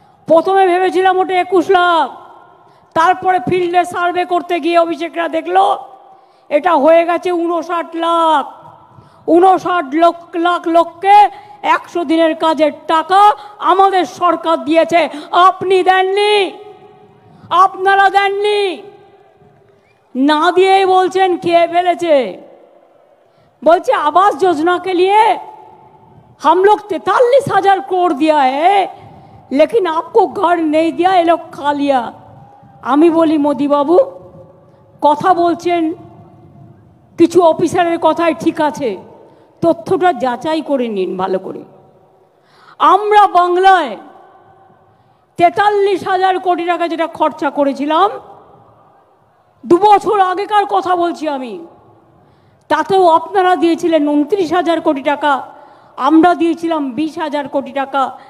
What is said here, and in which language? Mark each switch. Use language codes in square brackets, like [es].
[bn] প্রথমে ভেবেছিলাম ওটা 21 লাখ, তারপরে ফিল্ডে সার্ভে করতে গিয়ে অভিষেকরা দেখলো এটা হয়ে গেছে 59 লাখ। 59 লাখ লোককে 100 দিনের কাজের টাকা আমাদের সরকার দিয়েছে, আপনি দেননি, আপনারা দেননি। না দিয়েই বলছেন খেয়ে ফেলেছে। [hi] बोलते आवास योजना के लिए हम लोग 43,000 करोड़ दिया है, लेकिन आपको घर नहीं दिया, ये लोग खा लिया। [bn] आमी बोली मोदी बाबू कथा बोलছেন কিছু অফিসারের কথাই ঠিক আছে, তথ্যটা যাচাই করে নিন ভালো করে। আমরা বাংলায় 43,000 কোটি টাকা যেটা খরচা করেছিলাম 2 বছর আগেকার কথা বলছি আমি, তাতেও আপনারা দিয়েছিলেন 29,000 কোটি টাকা, আমরা দিয়েছিলাম 20,000 কোটি টাকা।